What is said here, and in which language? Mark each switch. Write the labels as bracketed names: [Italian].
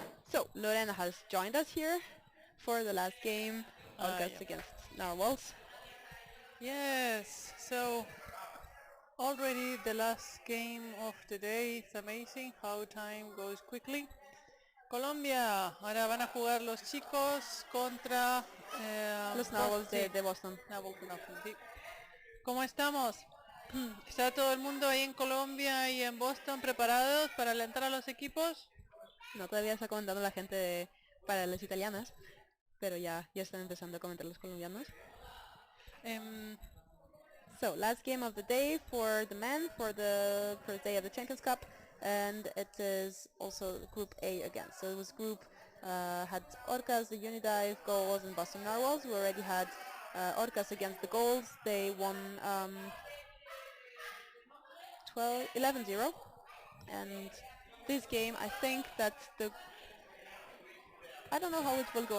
[English] So, Lorena has joined us here for the last game, Orcas against Narwhals. Yes, so already the last game of the day. It's amazing how time goes quickly. [Spanish] Colombia, ahora van a jugar los chicos contra Los Narwhals de Boston. Narwhals de Boston, sí. ¿Cómo estamos? ¿Está todo el mundo ahí en Colombia y en Boston preparados para alentar a los equipos? No, todavía está comentando la gente para las italianas, pero ya están empezando a comentar los colombianos. [English] So, last game of the day for the men, for the first day of the Champions Cup, and it is also Group A again. So it was group, had Orcas, the Unidive, Goals, and Boston Narwhals. We already had Orcas against the Goals. They won 11-0, and this game, I think that I don't know how it will go.